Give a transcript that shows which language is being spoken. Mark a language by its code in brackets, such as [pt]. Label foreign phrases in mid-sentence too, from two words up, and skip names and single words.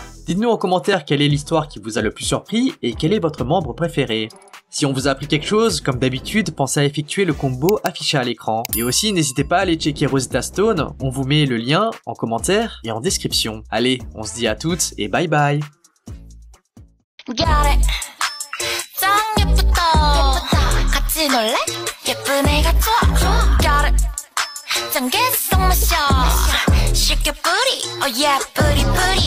[fr] Dites-nous en commentaire quelle est l'histoire qui vous a le plus surpris et quel est votre membre préféré. Si on vous a appris quelque chose, comme d'habitude, pensez à effectuer le combo affiché à l'écran. Et aussi, n'hésitez pas à aller checker Rosetta Stone, on vous met le lien en commentaire et en description. Allez, on se dit à toutes et [en] bye bye. [ko] 예쁜 애가 좋아 [en] got it [ko] 짠 개성 마셔 쉽게 뿌리 [en] oh yeah [ko] 뿌리 뿌리